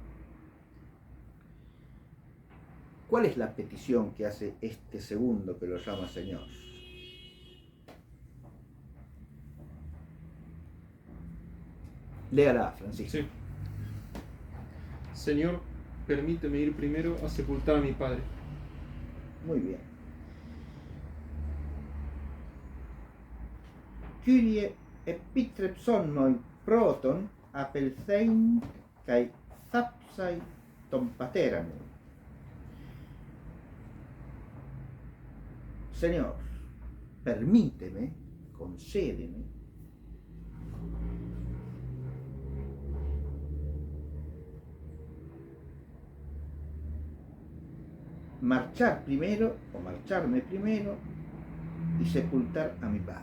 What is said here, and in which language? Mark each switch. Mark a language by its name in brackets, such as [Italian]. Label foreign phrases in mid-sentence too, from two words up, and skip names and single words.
[Spanish] ¿Cuál es la petición que hace este segundo que lo llama Señor? Léala, Francisco. Sí. Señor, permíteme ir primero a sepultar a mi padre. Muy bien. [Greek] Κύριε ἐπίτρεψόν μοι πρῶτον ἀπελθεῖν καὶ θάψαι τὸν πατέρα μου. [Spanish] Señor, permíteme, concédeme marcharme primero y sepultar a mi padre.